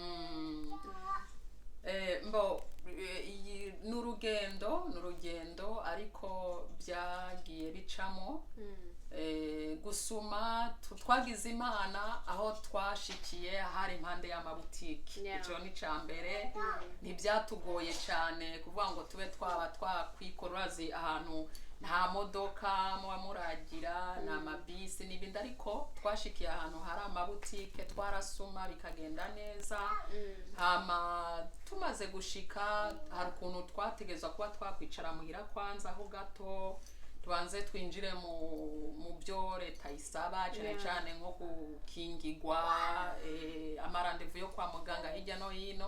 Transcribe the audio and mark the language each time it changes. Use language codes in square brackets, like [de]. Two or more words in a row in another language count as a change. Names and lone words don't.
[rn] Ni urugendo ariko byagiye bicamo. Gusuma twagize Imana, aho twashikiye hari impande y'amabutiki. Icyo ni cyambere. Ntibyatugoye cyane kuvuga ngo tube twakwikorerazi ahantu nta modoka muba muragira, na mabisi n'ibindi, ariko twashikiye ahantu hari amabutike, twarasuma bikagenda neza. Hama tumaze gushika, hari ukuntu twategezwa kuba twakwicara muhira kwanza aho gato, tubanze twinjire mu byo leta isaba, cyane nko gukingirwa, amarandevu yo kwa muganga hirya no hino.